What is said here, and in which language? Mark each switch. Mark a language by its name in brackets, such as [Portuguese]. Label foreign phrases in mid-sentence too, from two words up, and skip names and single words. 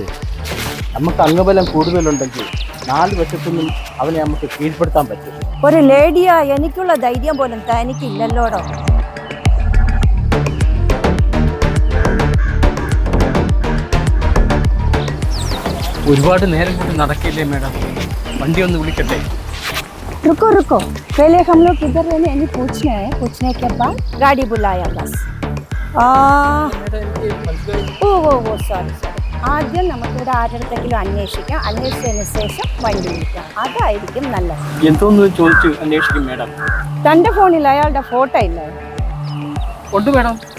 [Malayalam] നമുക്ക് അംഗബലം കൂടുതലുണ്ടെങ്കിൽ 4 വശത്തുനിന്നും അവനെ നമുക്ക് കീഴ്പ്പെടുത്താൻ പറ്റും. ഒരു ലേഡിയാ എനിക്കുള്ള ധൈര്യം പോലും തനിക്കില്ലല്ലോടോ. ഒരുപാട് നേരം കൊണ്ട് നടക്കില്ലേ മാഡം? വണ്ടി ഒന്ന് വിളിക്കട്ടെ? [Hindi] रुको रुको, पहले हम लोग इधर रहने यानी पूछना है, पूछने के बाद गाड़ी बुलाया बस. [Malayalam] ഓ സോറി. ആദ്യം നമുക്കിവിടെ ആരുടെങ്കിലും അന്വേഷിക്കാം. അന്വേഷിച്ചതിന് ശേഷം വണ്ടി വിളിക്കാം. അതായിരിക്കും നല്ലത്. എന്തോന്ന് ചോദിച്ചു അന്വേഷിക്കും മാഡം. തന്റെ ഫോണിൽ അയാളുടെ ഫോട്ടോ ഇല്ലേ? ഉണ്ട് മാഡം.